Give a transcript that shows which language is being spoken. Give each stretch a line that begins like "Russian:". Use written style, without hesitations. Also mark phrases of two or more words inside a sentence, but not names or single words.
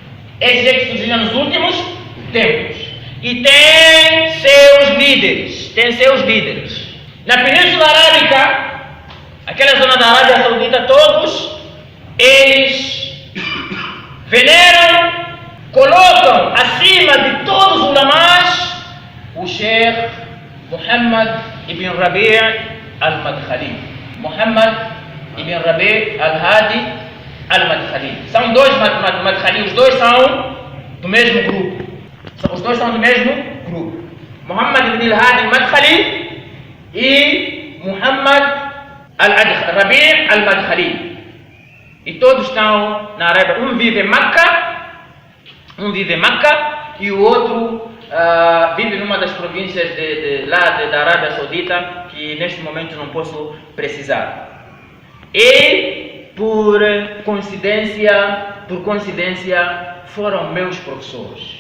Portuguese: E tem seus líderes. Na Península Arábica, aquela zona da Arábia Saudita, todos eles veneram, colocam acima de todos os ulamás o Sheikh Muhammad ibn Rabi' al-Madkhali. Muhammad ibn Rabi' al-Hadi al-Madkhali. São dois Madkhali, os dois são do mesmo grupo. Muhammad ibn al-Hadi al-Madkhali e Muhammad al-Rabi' al-Madkhali. E todos estão na Arábia. Um vive em Meca e o outro vive numa das províncias da Arábia Saudita, que neste momento não posso precisar. E por coincidência, foram meus professores.